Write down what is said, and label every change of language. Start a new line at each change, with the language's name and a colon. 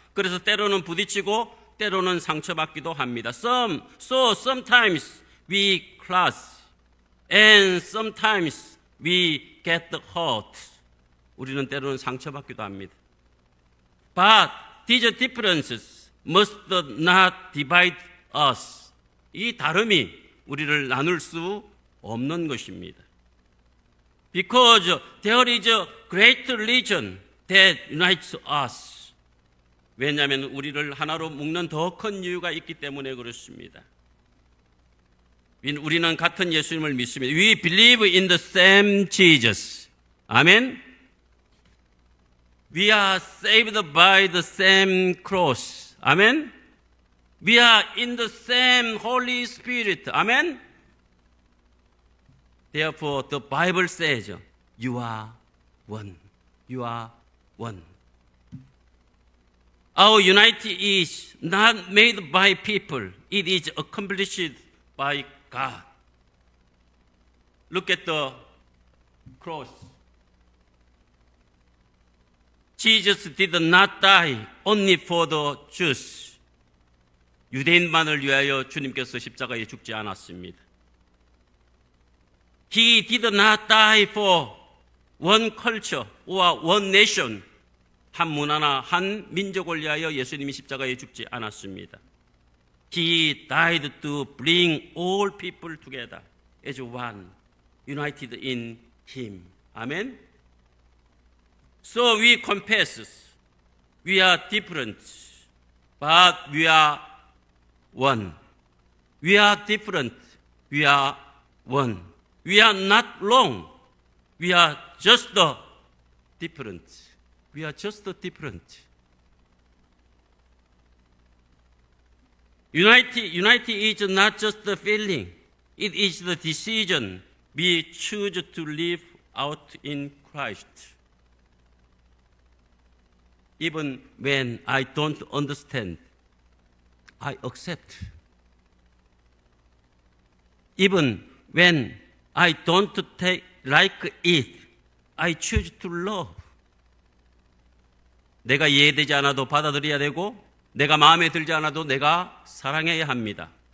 Korean: 그래서 때로는 부딪히고 때로는 상처받기도 합니다.
English: Sometimes we clash and sometimes we get hurt.
Korean: 우리는 때로는 상처받기도 합니다.
English: But these differences must not divide us.
Korean: 이 다름이 우리를 나눌 수 없는 것입니다.
English: Because there is a great religion that unites us.
Korean: 왜냐하면 우리를 하나로 묶는 더 큰 이유가 있기 때문에 그렇습니다. 우리는 같은 예수님을 믿습니다.
English: We believe in the same Jesus.
Korean: 아멘.
English: We are saved by the same cross.
Korean: 아멘.
English: We are in the same Holy Spirit.
Korean: 아멘.
English: Therefore, the Bible says, you are one. You are one. Our unity is not made by people. It is accomplished by God. Look at the cross. Jesus did not die only for the Jews.
Korean: 유대인만을 위하여 주님께서 십자가에 죽지 않았습니다.
English: He did not die for one culture or one nation.
Korean: 한 문화나 한 민족을 위하여 예수님이 십자가에 죽지 않았습니다.
English: He died to bring all people together as one, united in Him. Amen. So we confess we are different, but we are one. We are different. We are one. We are not wrong. We are just different. We are just different. Unity is not just the feeling. It is the decision we choose to live out in Christ. Even when I don't understand, I accept. Even when I don't like it, I choose to love.
Korean: 내가 이해되지 않아도 받아들여야 되고, 내가 마음에 들지 않아도 내가 사랑해야 합니다.